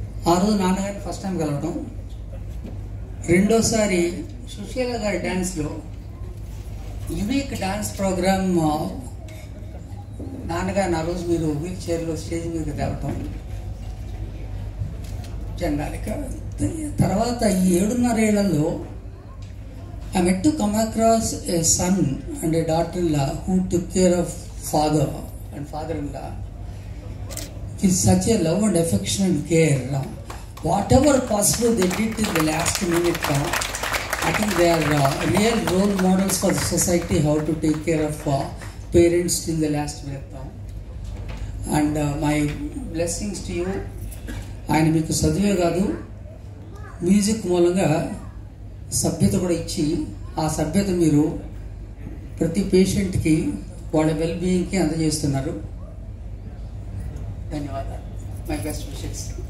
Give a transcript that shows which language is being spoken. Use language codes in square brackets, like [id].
[te] ఆ రోజు నాన్నగారిని ఫస్ట్ టైం కలవటం, రెండోసారి సుశీల గారి డ్యాన్స్లో యునిక్ డాన్స్ ప్రోగ్రామ్ నాన్నగారిని ఆ రోజు మీరు వీల్ చైర్లో స్టేజ్ మీద తేవటం జెండాలిక. తర్వాత ఈ 7.5 ఏళ్లలో [en] I met to come across a son and a daughter-in-law who took care of father and father-in-law with such a love and affection and care. Whatever possible they did in the last minute. I think they are real role models for the society, how to take care of parents till the last minute. And my blessings to you. [te] ఆయన మీకు చదివే కాదు, music మూలంగా సభ్యత కూడా ఇచ్చి ఆ సభ్యత మీరు ప్రతి పేషెంట్కి వాళ్ళ వెల్ బీయింగ్కి అందజేస్తున్నారు. ధన్యవాదాలు. [en] My best wishes.